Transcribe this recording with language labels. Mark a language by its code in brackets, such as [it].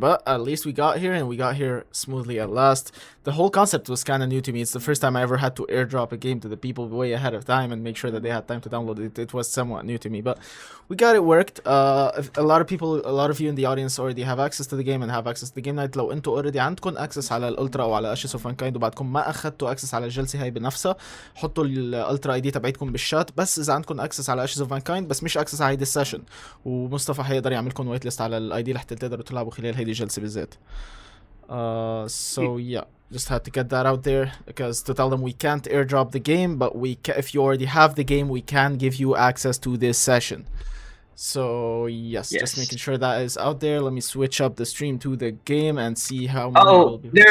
[en] But at least we got here, and we got here smoothly at last. The whole concept was kind of new to me. It's the first time I ever had to airdrop a game to the people way ahead of time and make sure that they had time to download it. It was somewhat new to me, but we got it worked. A lot of you in the audience already have access to the game and have access to the game night. [ar] لو انتوا already عندكم access على الالترا او على Ashes of Mankind وبعدكم ما اخذتوا access على الجلسه هاي بنفسها، حطوا الالترا اي دي تبعتكم بالشات. بس اذا عندكم access على Ashes of Mankind بس مش access على هيدي السيشن، ومصطفى حيقدر يعمل لكم وايت ليست على الاي دي لحتى تقدروا تلعبوا خلال هيدي الجلسه بالذات. [en] So yeah, just had to get that out there because to tell them we can't airdrop the game, but if you already have the game, we can give you access to this session. So yes, just making sure that is out there. Let me switch up the stream to the game and see how many will be.